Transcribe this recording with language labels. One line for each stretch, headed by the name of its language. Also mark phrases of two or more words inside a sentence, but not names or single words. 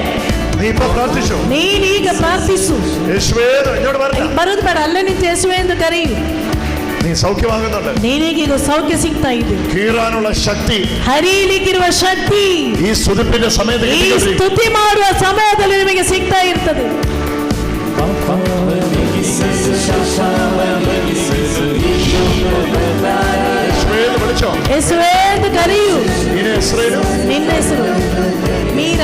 Kannada: ನೀನೀಗ ಪ್ರಾರ್ಥಿಸು. ಬರುದು ಬೇಡ, ಅಲ್ಲೇ ನಿಂತು ಯೇಸುವೇ ಎಂದು ಕರೆಯು.
Malayalam: നീ സൗഖ്യമാകുന്നുണ്ട്.
Kannada: ನಿನಗೀಗ ಸೌಖ್ಯ ಸಿಗ್ತಾ ಇದೆ.
Malayalam: കീറാനുള്ള ശക്തി,
Kannada: ಹರಿಯಲಿಕ್ಕಿರುವ ಶಕ್ತಿ
Malayalam: ഈ സ്തുതിപ്പിന്റെ സമയത്ത്
Kannada: ಈ ಸ್ತುತಿ ಮಾಡುವ ಸಮಯದಲ್ಲಿ ನಿಮಗೆ ಸಿಗ್ತಾ ಇರ್ತದೆ. ಯೇಸುವೇ ಎಂದು ಕರೆಯು. ನಿನ್ನ ಹೆಸರು ಮೀರಾ.